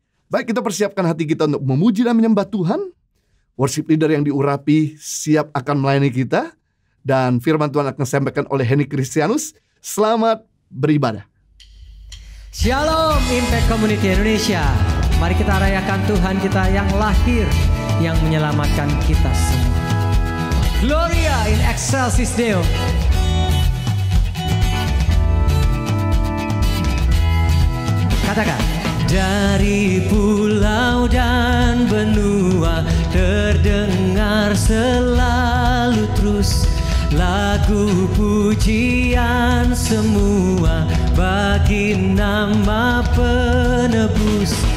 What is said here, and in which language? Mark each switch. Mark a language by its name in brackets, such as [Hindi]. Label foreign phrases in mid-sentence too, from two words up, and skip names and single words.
[Indonesian] Baik, kita persiapkan hati kita untuk memuji dan menyembah Tuhan. [English] Worship leader [Indonesian] yang diurapi siap akan melayani kita. Dan firman Tuhan akan disampaikan oleh Henny Kristianus. Selamat beribadah. Shalom Impact Community Indonesia. Mari kita rayakan Tuhan kita yang lahir, yang menyelamatkan kita semua. [Latin] Gloria in excelsis Deo. [Indonesian] Katakan. Dari pulau dan benua terdengar selalu terus lagu pujian semua bagi nama penebus.